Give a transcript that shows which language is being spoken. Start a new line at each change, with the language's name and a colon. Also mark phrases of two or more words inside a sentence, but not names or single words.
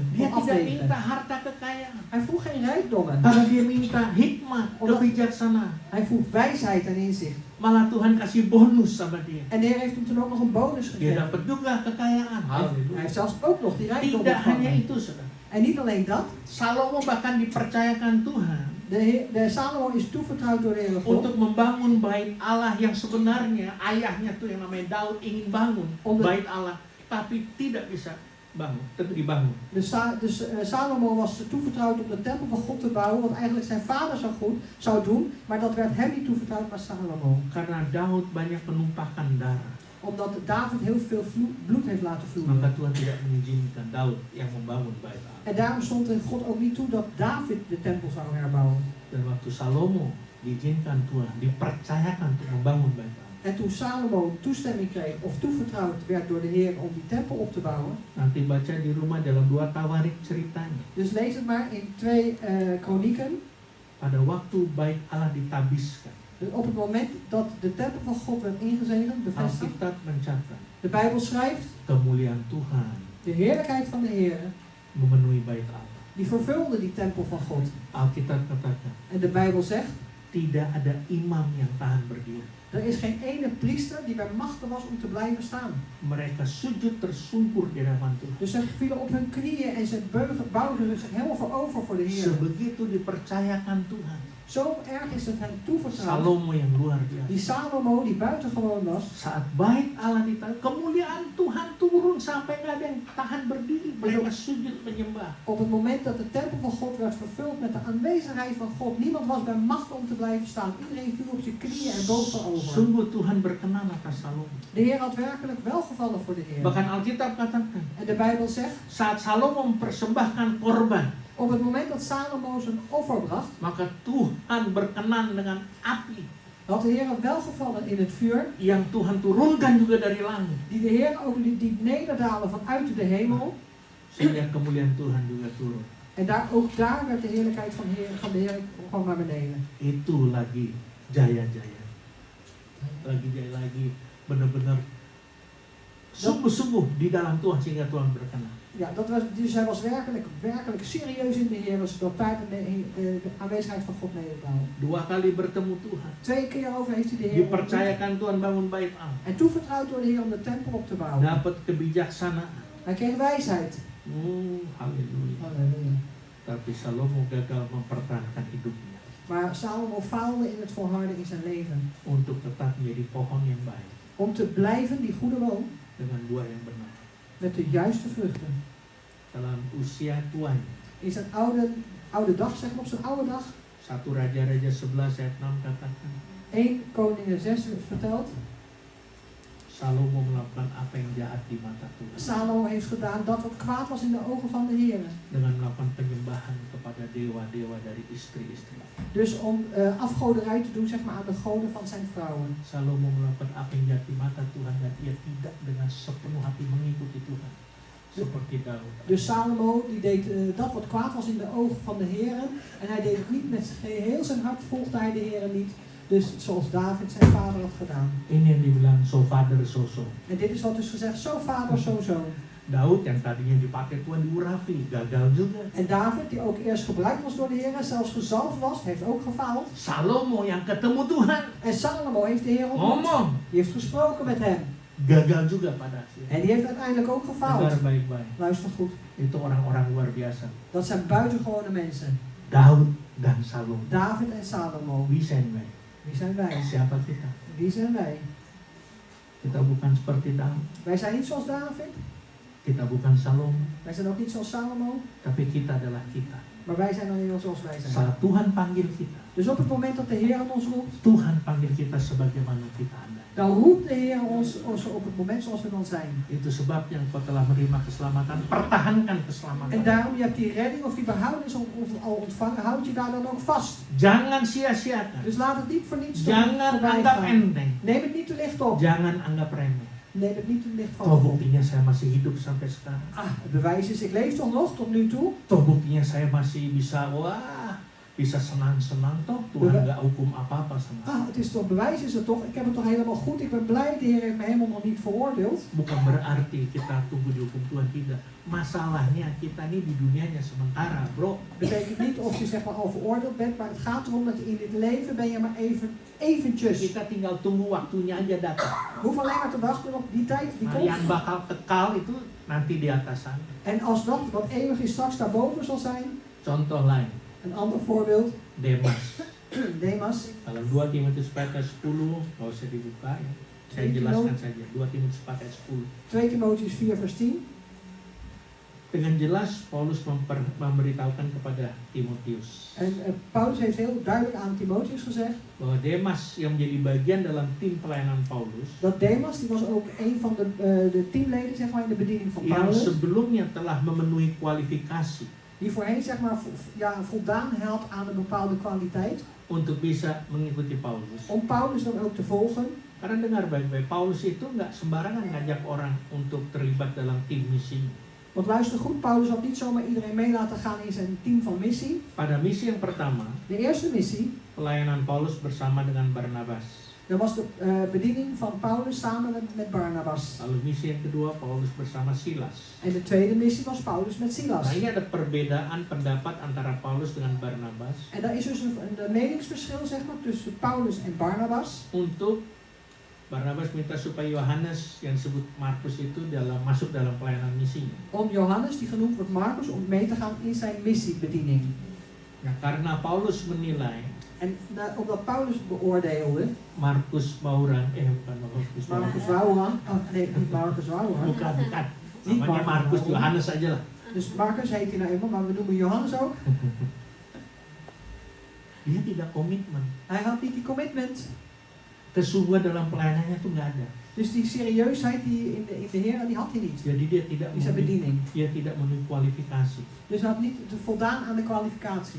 Indonesian: Dia
Dutch: Kon
Indonesian: tidak
Dutch: afwegen.
Indonesian: minta harta kekayaan,
Dutch: Hij vroeg geen rijkdommen.
Indonesian: karena dia minta hikmat, kebijaksanaan.
Dutch: Hij vroeg wijsheid en inzicht.
Indonesian: Malah Tuhan kasih bonus sama dia.
Dutch: En de Heer heeft hem toen ook nog een bonus
Indonesian: Dia
Dutch: gegeven.
Indonesian: dapat juga kekayaan.
Dutch: Hij heeft zelfs ook nog die rijkdom
Indonesian: Tidak hanya
Dutch: ontvangen.
Indonesian: itu, saudara.
Dutch: En niet alleen dat.
Indonesian: Salomo bahkan dipercayakan Tuhan
Dutch: De Salomo is toevertrouwd door de Heere God.
Indonesian: untuk membangun bait Allah yang sebenarnya ayahnya tuh yang namanya Daud ingin bangun bait Allah, tapi tidak bisa dibangun.
Dutch: Salomo was toevertrouwd om de tempel van God te bouwen, wat eigenlijk zijn vader zou doen, maar dat werd hem niet toevertrouwd, maar Salomo.
Indonesian: Karena Daud banyak penumpakan darah,
Dutch: Omdat David heel veel bloed heeft laten
Indonesian: maka
Dutch: vloeien.
Indonesian: Tuhan tidak mengizinkan Daud yang membangun bait Allah.
Dutch: En daarom stond er God ook niet toe dat David de tempel zou herbouwen.
Indonesian: Dan waktu Salomo diizinkan Tuhan, dipercayakan untuk membangun bait Allah,
Dutch: En toen Salomo toestemming kreeg of toevertrouwd werd door de Heer om die tempel op te bouwen.
Indonesian: nanti baca di rumah dalam 2 Tawarik ceritanya.
Dutch: Dus lees het maar in 2 Kronieken.
Indonesian: Pada waktu bait Allah ditabiskan,
Dutch: Dus op het moment dat de tempel van God werd ingezegend, bevestigd.
Indonesian: Alkitab mencatat
Dutch: De Bijbel schrijft,
Indonesian: kemuliaan Tuhan
Dutch: de heerlijkheid van de Heer,
Indonesian: memenuhi bait Allah.
Dutch: die vervulde die tempel van God.
Indonesian: Alkitab katakan,
Dutch: En de Bijbel zegt,
Indonesian: tidak ada imam yang tahan berdiri.
Dutch: er is geen ene priester die bij machten was om te blijven staan.
Indonesian: Mereka sujud tersungkur di hadapan Tuhan.
Dutch: Dus ze vielen op hun knieën en ze bouwden zich helemaal voorover voor de Heer.
Indonesian: Sebegitu dipercayakan Tuhan.
Dutch: Zo erg is het hen toevertrouwd.
Indonesian: Salomo yang luar biasa.
Dutch: Die Salomo die buitengewoon was.
Indonesian: Saat bait Allah ditaruh, kemuliaan Tuhan turun sampai nggak ada yang tahan berdiri. Mereka sujud menyembah.
Dutch: Op het moment dat de tempel van God werd vervuld met de aanwezigheid van God, niemand was bij macht om te blijven staan. Iedereen viel op zijn knieën en boog voorover.
Indonesian: Sungguh Tuhan berkenan atas Salomo.
Dutch: De Heer had werkelijk welgevallen voor de Heer.
Indonesian: Bahkan Alkitab katakan,
Dutch: En de Bijbel zegt,
Indonesian: saat Salomo mempersembahkan korban,
Dutch: op het moment dat Salomo zijn offer bracht,
Indonesian: maka Tuhan berkenan dengan api
Dutch: had de Heer welgevallen in het vuur,
Indonesian: yang Tuhan turunkan juga dari langit,
Dutch: die de Heer ook liet nederdalen vanuit de hemel.
Indonesian: sehingga kemuliaan Tuhan juga turun.
Dutch: En ook daar werd de heerlijkheid van de Heer kwam naar beneden.
Indonesian: Itu lagi jaya-jaya, lagi benar-benar sungguh-sungguh di dalam Tuhan sehingga Tuhan berkenan.
Dutch: Ja, dus hij was werkelijk serieus in de Heer, zodat daar de aanwezigheid van God nederdaalde.
Indonesian: 2 kali bertemu Tuhan,
Dutch: 2 keer over heeft hij de Heer ontmoet
Indonesian: dipercayakan Tuhan bangun bait Allah,
Dutch: en toevertrouwd door de Heer om de tempel op te bouwen.
Indonesian: dapat kebijaksanaan.
Dutch: Hij kreeg wijsheid.
Indonesian: Haleluya.
Dutch: Halleluja.
Indonesian: Tapi Salomo gagal mempertahankan hidupnya
Dutch: Maar Salomo faalde in het volharden in zijn leven.
Indonesian: untuk tetap menjadi pohon yang baik
Dutch: Om te blijven die goede boom
Indonesian: dengan buah yang benar
Dutch: met de juiste vruchten.
Indonesian: dalam usia tuanya.
Dutch: In zijn oude dag, zeg maar op zijn oude dag.
Indonesian: 1 Raja-Raja 11 ayat 6 katakan,
Dutch: 1 Koningen 6 vertelt.
Indonesian: Salomo melakukan apa yang jahat di mata Tuhan
Dutch: Salomo heeft gedaan dat wat kwaad was in de ogen van de Heer.
Indonesian: dengan melakukan penyembahan kepada dewa-dewa dari istri-istri.
Dutch: Dus om afgoderij te doen, zeg maar, aan de goden van zijn vrouwen.
Indonesian: Salomo melakukan apa yang jahat di mata Tuhan dan ia tidak dengan sepenuh hati mengikuti Tuhan seperti Daud.
Dutch: Dus Salomo die deed dat wat kwaad was in de ogen van de Heer. En hij deed het niet met geheel zijn hart, volgde hij de Heer niet. Dus zoals David zijn vader had gedaan.
Indonesian: Ini yang dibilang
English: so father so son.
Dutch: En dit is wat dus gezegd, zo vader, zo zoon.
Indonesian: Daud yang tadinya dipakai Tuhan diurapi, gagal juga.
Dutch: En David, die ook eerst gebruikt was door de Heer, zelfs gezalfd was, heeft ook gefaald.
Indonesian: Salomo yang ketemu Tuhan,
Dutch: En Salomo heeft de Heer ontmoet.
Indonesian: ngomong,
Dutch: Die heeft gesproken met hem.
Indonesian: gagal juga pada akhirnya.
Dutch: En die heeft uiteindelijk ook gefaald.
Indonesian: Dengar baik-baik.
Dutch: Luister goed.
Indonesian: Itu orang-orang luar biasa.
Dutch: Dat zijn buitengewone mensen.
Indonesian: Daud dan Salomo.
Dutch: David en Salomo. Wie zijn wij? Wie zijn wij?
Indonesian: Siapa kita?
Dutch: Wie zijn wij?
Indonesian: Kita bukan seperti Daud.
Dutch: Wij zijn niet zoals David.
Indonesian: Kita bukan Salomo.
Dutch: Wij zijn ook niet zoals Salomo.
Indonesian: Tapi kita adalah kita.
Dutch: Maar wij zijn dan heel zoals wij zijn.
Indonesian: Saat Tuhan panggil kita,
Dutch: Dus op het moment dat de Heer ons roept,
Indonesian: Tuhan panggil kita sebagaimana kita ada.
Dutch: dan roept de Heer ons op het moment zoals we dan zijn.
Indonesian: Itu sebabnya engkau telah menerima keselamatan, pertahankan keselamatan.
Dutch: En daarom, je hebt die redding of die behoudens al ontvangen, houd je daar dan ook vast.
Indonesian: Jangan sia-siakan.
Dutch: Dus laat het niet voor niets
Indonesian: Jangan
Dutch: voorbij
Indonesian: anggap
Dutch: gaan.
Indonesian: enteng.
Dutch: Neem het niet te licht op.
Indonesian: Jangan anggap remeh.
Dutch: Neem het niet te licht van
Indonesian: Toh
Dutch: op.
Indonesian: buktinya saya masih hidup sampai sekarang.
Dutch: Ah, het bewijs is, ik leef toch nog tot nu toe.
Indonesian: Toh buktinya saya masih bisa, wah, bisa senang-senang toh, Tuhan nggak hukum apa-apa sama saya.
Dutch: Het is toch bewijs, is het toch? Ik heb het toch helemaal goed. Ik ben blij, de Heer heeft me helemaal nog niet veroordeeld.
Indonesian: Bukan berarti kita tunggu dihukum Tuhan, tidak. Masalahnya kita nih di dunianya sementara, bro.
Dutch: Betekent niet of je zeg maar al veroordeeld bent, maar het gaat erom dat je in dit leven ben je maar eventjes.
Indonesian: Kita tinggal tunggu waktunya aja datang.
Dutch: Hoef alleen maar te wachten op die tijd die
Indonesian: Nah, yang
Dutch: komt.
Indonesian: bakal kekal itu nanti di atas sana.
Dutch: En als dat wat eeuwig is straks daarboven zal zijn.
Indonesian: Contoh lain,
Dutch: Een ander voorbeeld.
Indonesian: Demas.
Dutch: Demas.
Indonesian: Kalau 2 Timotius 4 ayat 10, nggak usah dibuka ya. Saya jelaskan saja, 2 Timotius 4 ayat 10.
Dutch: 2 Timotheus 4 vers 10.
Indonesian: Dengan jelas Paulus memberitahukan kepada Timotius
Dutch: En Paulus heeft heel duidelijk aan Timotheus gezegd
Indonesian: bahwa Demas yang menjadi bagian dalam tim pelayanan Paulus,
Dutch: dat Demas, die was ook een van de teamleden zeg maar in de bediening van
Indonesian: yang
Dutch: Paulus,
Indonesian: sebelumnya telah memenuhi kualifikasi
Dutch: die voorheen zeg maar voldaan had aan een bepaalde kwaliteit
Indonesian: untuk bisa mengikuti Paulus.
Dutch: om Paulus dan ook te volgen.
Indonesian: Karena dengar baik-baik, Paulus itu nggak sembarangan ngajak orang untuk terlibat dalam tim misi.
Dutch: Want luister goed, Paulus had niet zomaar iedereen mee laten gaan in zijn team van missie.
Indonesian: Pada misi yang pertama,
Dutch: De eerste missie,
Indonesian: pelayanan Paulus bersama dengan Barnabas.
Dutch: dat was de bediening van Paulus samen met Barnabas.
Indonesian: Lalu misi yang kedua, Paulus bersama Silas.
Dutch: En de tweede missie was Paulus met Silas.
Indonesian: Nah, ini ada perbedaan pendapat antara Paulus dengan Barnabas
Dutch: En daar is dus een meningsverschil zeg maar tussen Paulus en Barnabas.
Indonesian: untuk Barnabas minta supaya Yohanes yang disebut Markus itu masuk dalam pelayanan misinya.
Dutch: Om Johannes, die genoemd wordt Marcus, om mee te gaan in zijn missiebediening.
Indonesian: Nah, karena Paulus menilai
Dutch: En omdat Paulus beoordeelde,
Indonesian: Markus Bauran, bukan Markus Bauran.
Dutch: Marcus Wouwran, niet Marcus Wouwran.
Indonesian: Bukan.
Dutch: Niet
Indonesian: Namanya Markus,
Dutch: Wouwran.
Indonesian: Yohanes aja lah.
Dutch: Dus Marcus heet hij nou eenmaal, maar we noemen Johannes ook.
Indonesian: Dia tidak komitmen.
Dutch: Hij had niet die commitment.
Indonesian: Kesungguhan dalam pelayanannya itu nggak ada.
Dutch: Dus die serieusheid die in de Heer, die had hij niet.
Indonesian: Jadi dia tidak
Dutch: In zijn bediening.
Indonesian: memenuhi kualifikasi
Dutch: Dus hij had niet voldaan aan de kwalificatie